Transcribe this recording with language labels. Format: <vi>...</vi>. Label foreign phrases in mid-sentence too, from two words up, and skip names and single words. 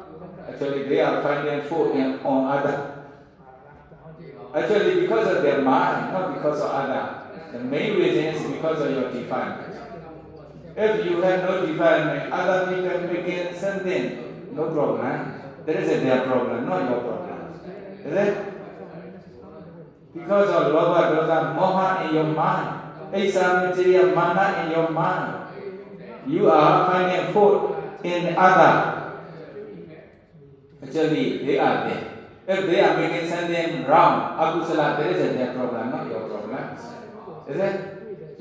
<en>Actually, they are finding fault on other. Actually, because of their mind, not because of other. The main reason is because of your defilement. If you have no defilement, other people making something, no problem. That is their problem, not your problem. Is it? Because of</en> <pi>lobha, dosa, moha</pi> <en>in your mind,</en> <pi>esa, materiya, mana</pi> <en>in your mind, you are finding fault in other. Actually, they are there. If they are making something wrong, akusala, that is their problem, not your problem. Is it?</en>